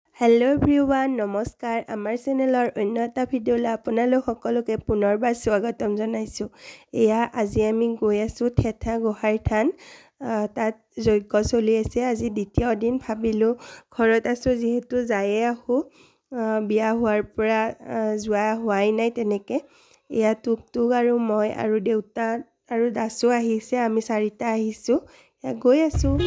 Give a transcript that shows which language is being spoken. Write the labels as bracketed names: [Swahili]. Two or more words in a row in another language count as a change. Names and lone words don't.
[English] Hello everyone [Assamese] নমস্কাৰ আমাৰ চেনেলৰ অন্য এটা ভিডিঅ'লৈ আপোনালোক সকলোকে পুনৰবাৰ স্বাগতম জনাইছোঁ। एया আজি আমি গৈ আছো থেথা গোহাই থান তাত যজ্ঞ চলি আছে। আজি দ্বিতীয় দিন ভাবিলো ঘৰত আছো যেহেতু যায়ে আহো বিয়া হোৱাৰ পৰা যোৱা হোৱাই নাই তেনেকে। এয়া টুকটুক আৰু মই আৰু দেউতা আৰু দাসু আহিছে, আমি চাৰিটা আহিছো, এয়া গৈ আছো।